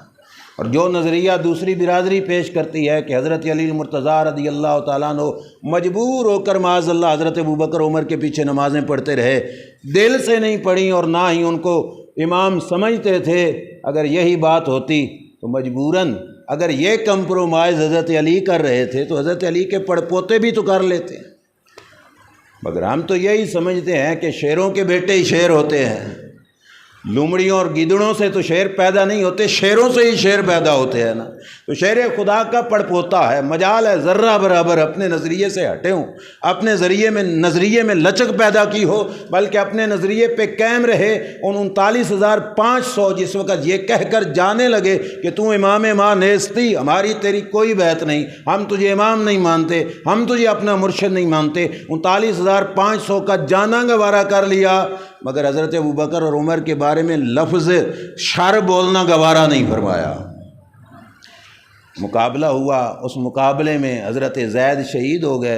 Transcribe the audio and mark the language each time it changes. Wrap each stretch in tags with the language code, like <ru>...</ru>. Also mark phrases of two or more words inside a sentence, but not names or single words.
<ur>اور جو نظریہ دوسری برادری پیش کرتی ہے کہ حضرت علی مرتضیٰ</ur> <ar>رضی اللہ تعالیٰ عنہ</ar> <ur>مجبور ہوکر معاذاللہ حضرت ابو بکر عمر کے پیچھے نمازیں پڑھتے رہے، دل سے نہیں پڑھی اور نہ ہی ان کو امام سمجھتے تھے. اگر یہی بات ہوتی تو مجبوراً اگر یہ کمپرومائز حضرت علی کر رہے تھے تو حضرت علی کے پڑپوتے بھی تو کر لیتے. مگر ہم تو یہی سمجھتے ہیں کہ شیروں کے بیٹے ہی شیر ہوتے ہیں, لومڑیوں اور گیدڑوں سے تو شیر پیدا نہیں ہوتے، شیروں سے ہی شیر پیدا ہوتے ہیں نا۔ تو شیر خدا کا پڑپوتا ہے، مجال ہے ذرہ برابر اپنے نظریے سے ہٹے ہوں، اپنے نظریے میں لچک پیدا کی ہو، بلکہ اپنے نظریے پہ قائم رہے۔ ان 39,500 جس وقت یہ کہہ کر جانے لگے کہ</ur> <fa>تو امام ما نیستی،</fa> <ur>ہماری تیری کوئی بیعت نہیں، ہم تجھے امام نہیں مانتے، ہم تجھے اپنا مرشد نہیں مانتے، 39,500 کا جانا گوارا کر لیا، مگر حضرت ابوبکر اور عمر کے بارے میں لفظ شر بولنا گوارا نہیں فرمایا۔ مقابلہ ہوا، اس مقابلے میں حضرت زید شہید ہو گئے۔</ur>